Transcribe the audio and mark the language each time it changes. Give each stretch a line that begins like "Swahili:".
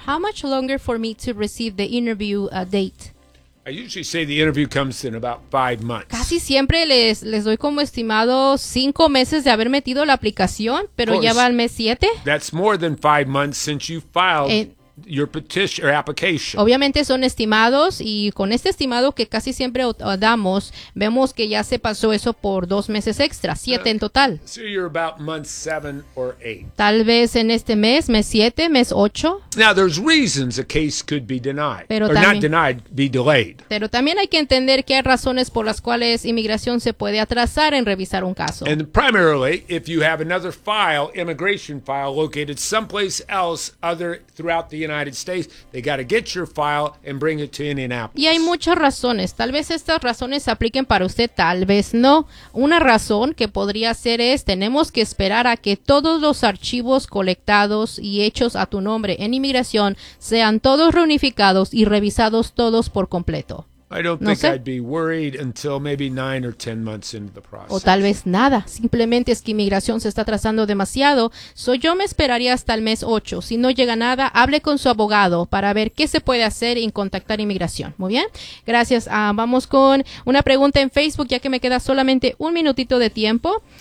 English: How much longer for me to receive the interview date? I usually say the interview comes in about 5 months.
Spanish: Casi siempre les doy como estimado 5 meses de haber metido la aplicación, pero ya va al mes 7.
English: That's more than 5 months since you filed your petition or application.
Spanish: Obviamente son estimados, y con este estimado que casi siempre damos, vemos que ya se pasó eso por 2 meses extra, 7 en total.
English: So you're about month 7 or 8.
Spanish: Tal vez en este mes, mes 7, mes 8.
English: Now there's reasons a case could be denied, pero or not denied, be delayed.
Spanish: Pero también hay que entender que hay razones por las cuales inmigración se puede atrasar en revisar un caso.
English: And primarily, if you have another file, immigration file, located someplace else other throughout the United States, they got to get your file and bring it to Indianapolis.
Spanish: Y hay muchas razones. Tal vez estas razones apliquen para usted, tal vez no. Una razón que podría ser es, tenemos que esperar a que todos los archivos colectados y hechos a tu nombre en inmigración sean todos reunificados y revisados todos por completo.
English: I don't think I'd be worried until maybe 9 or 10 months into the process.
Spanish: O tal vez nada. Simplemente es que inmigración se está atrasando demasiado. So yo me esperaría hasta el mes 8. Si no llega nada, hable con su abogado para ver qué se puede hacer y contactar inmigración. Muy bien. Gracias. Vamos con una pregunta en Facebook, ya que me queda solamente un minutito de tiempo.